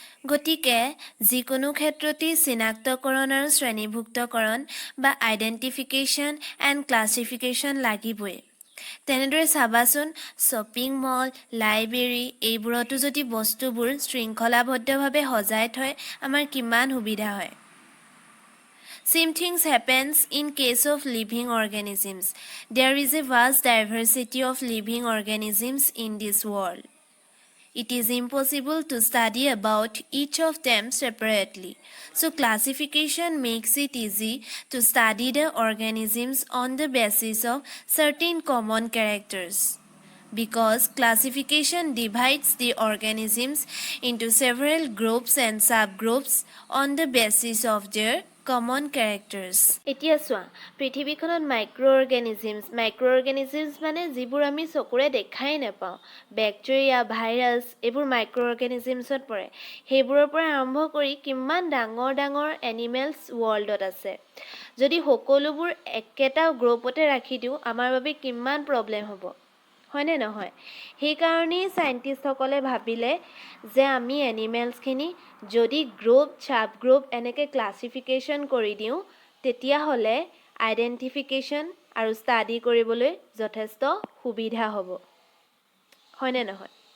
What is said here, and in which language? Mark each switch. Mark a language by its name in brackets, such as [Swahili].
[Assamese] গতিকে যিকোনো ক্ষেত্ৰতে চিনাক্তকৰণ আৰু শ্ৰেণীভুক্তকৰণ বা আইডেন্টিফিকেশন এণ্ড ক্লাসিফিকেশন লাগিবই তেনেদৰে চাবাচোন শ্বপিং মল লাইব্ৰেৰী এইবোৰতো যদি বস্তুবোৰ শৃংখলাবদ্ধভাৱে সজাই থয় আমাৰ কিমান সুবিধা হয় [English] Same things happens in case of living organisms. There is a vast diversity of living organisms in this world. It is impossible to study about each of them separately. So classification makes it easy to study the organisms on the basis of certain common characters. Because classification divides the organisms into several groups and subgroups on the basis of their common characters. [Assamese] এতিয়া চোৱা পৃথিৱীখনত মাইক্ৰঅৰ্গানিজমছ মানে যিবোৰ আমি চকুৰে দেখাই নাপাওঁ bacteria virus এইবোৰ মাইক্ৰঅৰ্গানিজমছত পৰে সেইবোৰৰ পৰা আৰম্ভ কৰি কিমান ডাঙৰ ডাঙৰ এনিমেলছ ৱৰ্ল্ডত আছে যদি সকলোবোৰ একেটা গ্ৰুপতে ৰাখি দিও আমাৰ বাবে কিমান প্ৰবলেম হ'ব হয়নে নহয় সেই কাৰণেই সাইন্টিষ্টসকলে ভাবিলে যে আমি এনিমেলছখিনি যদি গ্ৰুপ সাব গ্ৰুপ এনেকে ক্লাসিফিকেশন কৰি দিও তেতিয়া হলে আইডেন্টিফিকেশন আৰু ষ্টাডি কৰিবলৈ যথেষ্ট সুবিধা হ'ব হয়নে নহয়